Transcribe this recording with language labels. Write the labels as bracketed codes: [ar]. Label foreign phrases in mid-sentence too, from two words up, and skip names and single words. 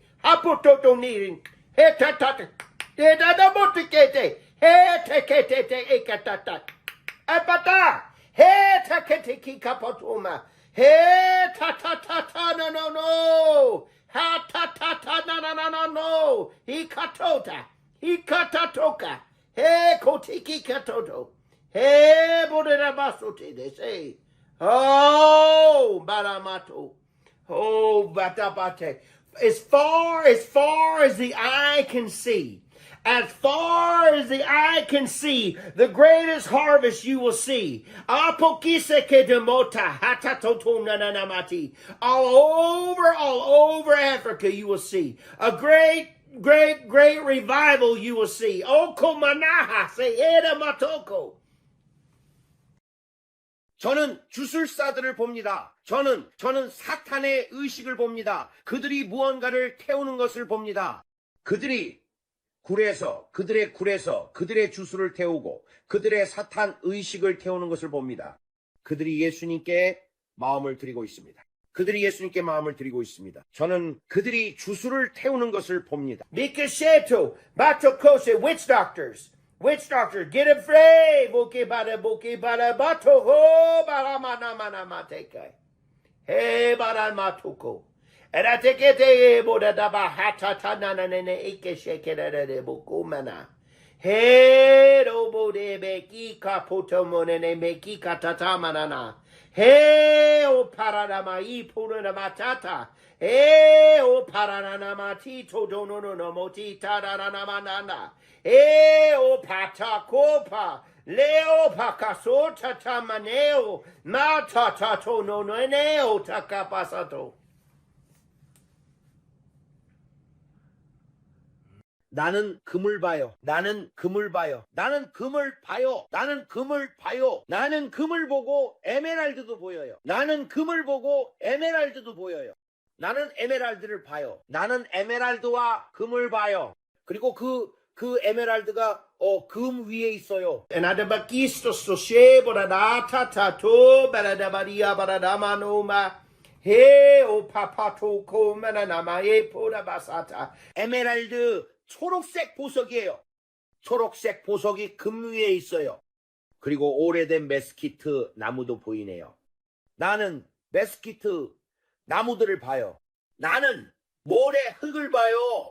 [en] 하포토토니린. 헤타타타. 데다다모티케테. 헤테케테테 에카타타. 아빠타. 헤타케테키 카포토마. 헤타타타타 노노노. 하타타타 나나나노. 히카토타. 히카타토카. He kotiki katoto. He boderabasote they say. Oh baramato. Oh batabate. As far as the eye can see. As far as the eye can see, the greatest harvest you will see. Apokiseke demota hatatoto nananamati. All over Africa you will see a great revival you will see. Okomanaha se era matoko. [ko] 저는 주술사들을 봅니다. 저는 사탄의 의식을 봅니다. 그들이 무언가를 태우는 것을 봅니다. 그들의 굴에서 그들의 주술을 태우고 그들의 사탄 의식을 태우는 것을 봅니다. 그들이 예수님께 마음을 드리고 있습니다. 저는 그들이 주술을 태우는 것을 봅니다. Mikasheto, Batokose, [en] witch doctors, get afraid. Boke bada bato ho baramana mateke. He baramatuko. And I take it boda daba hatata nene ike shekere de bokumana. He robo de beki kapoto monene meki katata manana. He o paranama I purana matata. He o paranana matito dono no moti tarana manana. He o pata kopa. Leo pakaso tatamaneo. Matata no neo takapasato. [ko] 나는 금을 봐요. 나는 금을 보고 에메랄드도 보여요. 나는 에메랄드를 봐요. 나는 에메랄드와 금을 봐요. 그리고 그 에메랄드가 금 위에 있어요. And adabakisto soshe boradata tato baradabaria baradamanoma. He o papato komanama e podabasata. 에메랄드 초록색 보석이에요. 초록색 보석이 금 위에 있어요. 그리고 오래된 메스키트 나무도 보이네요. 나는 메스키트 나무들을 봐요. 나는 모래 흙을 봐요.